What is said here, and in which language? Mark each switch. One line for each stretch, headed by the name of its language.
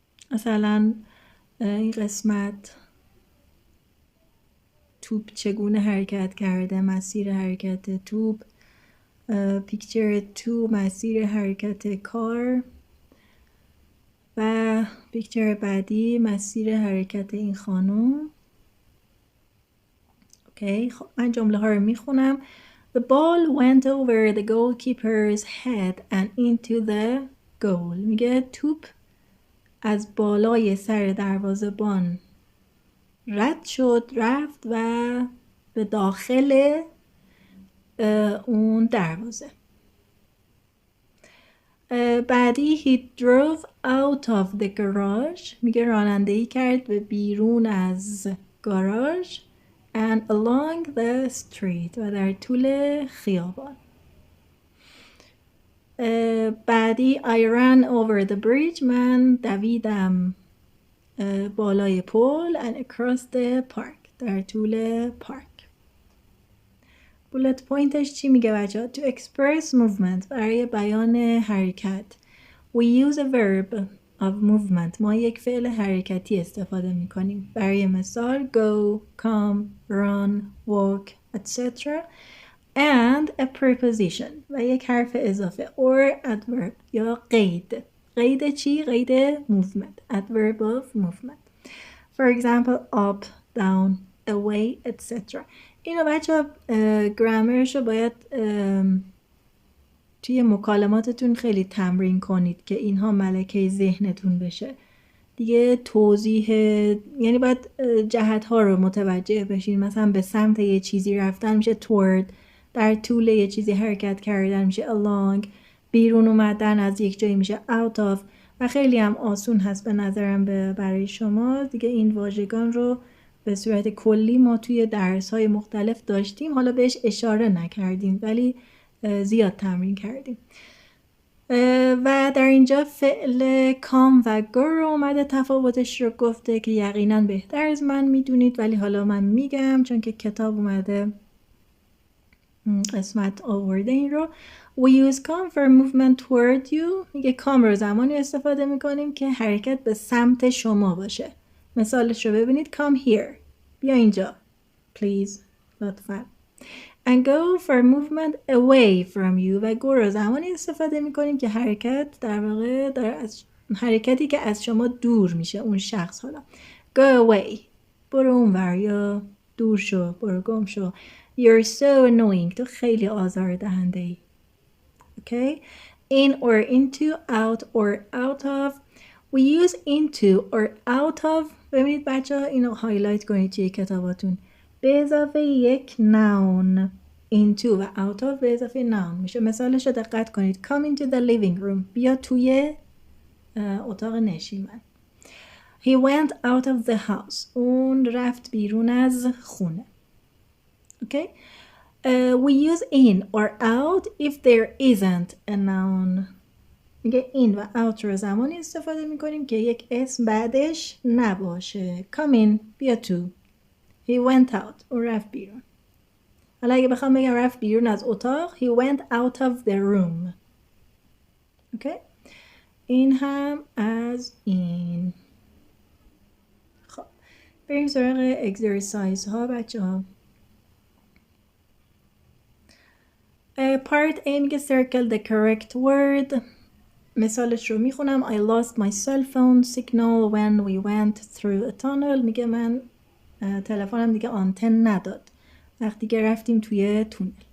Persian: مثلا این قسمت توپ چگونه حرکت کرده، مسیر حرکت توپ. پیکچر 2 مسیر حرکت کار و پیکچر بعدی مسیر حرکت این خانم. اوکی، خب من جمله ها رو میخونم.
English: The ball went over the goalkeeper's head and into the goal.
Persian: میگه توپ از بالای سر دروازه‌بان رد شد، رفت و به داخل اون دروازه. بعدی
English: he drove out of the garage.
Persian: میگه رانندگی کرد به بیرون از گاراژ
English: and along the street
Persian: و در طول خیابان. بعدی
English: I ran over the bridge.
Persian: من دویدم بالای پل
English: and across the park
Persian: در طول پارک. بولت پوینتش چی میگه بچه؟
English: To express movement
Persian: برای بیان حرکت.
English: We use a verb of movement.
Persian: ما یک فعل حرکتی استفاده میکنیم. برای مثال
English: go, come, run, walk, etc. and a preposition
Persian: و یک حرف اضافه
English: or adverb
Persian: یا قید. قید چی؟ قید movement.
English: Adverb of movement. For example up, down, away, etc.
Persian: اینو بچه گرامرش رو باید توی مکالماتتون خیلی تمرین کنید که اینها ملکه ذهنتون بشه دیگه. توضیح یعنی باید جهت ها رو متوجه بشین. مثلا به سمت یه چیزی رفتن میشه toward، در طول یه چیزی حرکت کردن میشه along، بیرون اومدن از یک جایی میشه out of و خیلی هم آسون هست به نظرم برای شما دیگه. این واژگان رو به صورت کلی ما توی درس‌های مختلف داشتیم، حالا بهش اشاره نکردیم ولی زیاد تمرین کردیم. و در اینجا فعل کام و گو رو اومده تفاوتش رو گفته که یقینا بهتر از من میدونید، ولی حالا من میگم چون که کتاب اومده قسمت آورده این رو.
English: We use come for movement toward you.
Persian: میگه کام رو زمانی استفاده میکنیم که حرکت به سمت شما باشه. مثالش رو ببینید.
English: Come here.
Persian: بیا اینجا.
English: Please.
Persian: لطفا.
English: And go for movement away from you.
Persian: و go رو زمانی استفاده میکنیم که حرکت در واقع از حرکتی که از شما دور میشه اون شخص. حالا
English: go away.
Persian: برو اونور یا دور شو. برو گم شو.
English: You're so annoying.
Persian: تو خیلی آزاردهنده ای. Okay.
English: In or into, out or out of. We use into or out of.
Persian: ببینید بچه ها اینو هایلایت کنید توی کتاباتون. به اضافه یک noun. into و out of به اضافه noun میشه. مثالش رو دقت کنید.
English: Come into the living room.
Persian: بیا توی اتاق نشیمن.
English: He went out of the house.
Persian: اون رفت بیرون از خونه. Okay.
English: We use in or out if there isn't a noun.
Persian: میگه in و out رو زمانی استفاده میکنیم که یک اسم بعدش نباشه.
English: Come in.
Persian: بیا تو.
English: He went out.
Persian: اون رفت بیرون. حالا اگه بخوام بگم رفت بیرون از اتاق.
English: He went out of the room. Okay.
Persian: این هم از این. خب بریم سراغ اکسرسایز ها بچه ها.
English: Part A
Persian: میگه
English: circle the correct word.
Persian: مثالش رو میخونم.
English: I lost my cell phone signal when we went through a tunnel.
Persian: میگه من تلفنم دیگه آنتن نداد وقتی که رفتیم توی تونل.